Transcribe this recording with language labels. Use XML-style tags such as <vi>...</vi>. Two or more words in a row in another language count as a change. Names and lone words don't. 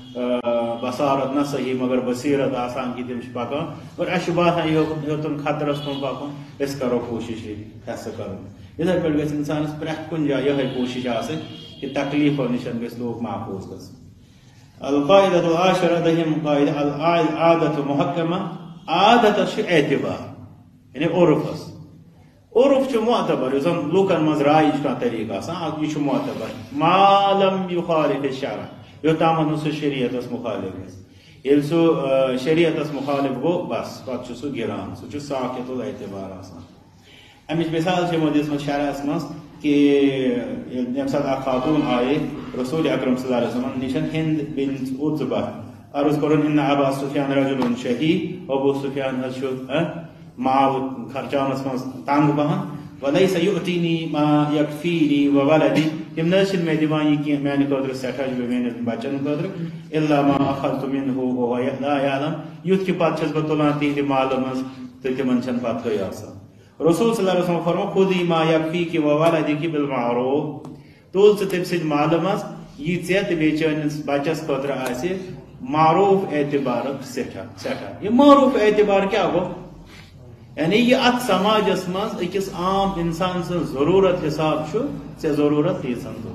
<ks>بصارت نہ صحیح مگر بصیرت آسان کہ تِم چھِ پکان اور اسہِ چھُ باسان یوٚتن خطرس کُن پکُن أسۍ کرو کوٗشش ہسا کرُن یِتھے پٲٹھۍ گژھِ انسانس پرٛٮ۪تھ کُنہِ جایہِ یِہے کوٗشش آسٕنۍ کہ تکلیفو نِش گژھِ لوٗکھ محفوٗظ گژھٕنۍ</ks> <ar>القاعدۃ العاشرہ</ar> <ks>دٔہِم قاعدٕ</ks> <ar>العادۃ محکمہ</ar> <ks>عادتس چھُ اعتبار یعنی عرفس عرف چھُ معتبر یُس زن لوٗکن منٛز رایِج کانٛہہ طریٖقہٕ آسان یہِ چھُ معتبر</ks> <ar>ما لم یُخالف الشرع</ar> <ks>یوٚتامتھ نہٕ سُہ شریعتس مخالف گژھِ ییٚلہِ سُہ شریعتس مخالف گوٚو بس پتہٕ چھُ سُہ گِران سُہ چھُ</ks> <ar>ساقط الاعتبار</ar> <ks>آسان امِچ مثال چھِ یِمو دِژمٕژ شرعس منٛز کہ ییٚمہِ ساتہٕ اکھ خاتوٗن آیے رسول اکرم</ks> <ar>صلی اللہ علیہ وسلم</ar> <ks>نِش ہند بنت عتبہ عرض کوٚرُن</ks> <ar>ان ابا سفیان رجل شہی</ar> <ks>ابو سفیان حظ چھُ مال خرچاونس منٛز تنگ پہن</ks> <ar>ولیس یؤتینی ما یکفینی وولدی</ar> <ks>تِم نہ حظ چھِنہٕ مےٚ دِوان یہِ کینٛہہ میانہِ خٲطرٕ سٮ۪ٹھاہ چھُ میٲنِس بچن خٲطرٕ</ks> <ar>الا ما اخذت منه وهو لا يعلم</ar> <ks>یُتھ کہِ پتہٕ چھس بہٕ تُلان تِہنٛدِ مالہٕ منٛز تہٕ تِمن چھنہٕ پتہٕے آسان رسول</ks> <ar>صلی اللہ علیہ وسلم</ar> <ks>فرمو</ks> <ar>خُدی ما یکفیکِ وولدِکِ بالمعروف</ar> <ks>تُل ژٕ تٔمۍ سٕنٛدِ مالہٕ منٛز یہِ ژےٚ تہٕ بیٚیہِ چٲنِس بچس خٲطرٕ آسہِ معروف اعتبارُک سٮ۪ٹھاہ یہِ معروف اعتبار کیٛاہ گوٚو یعنی یہ ات سماجس مز أکِس عام انسان سٕنٛز ضروٗرت حساب چھُ ژےٚ ضروٗرت تیٖژن</ks>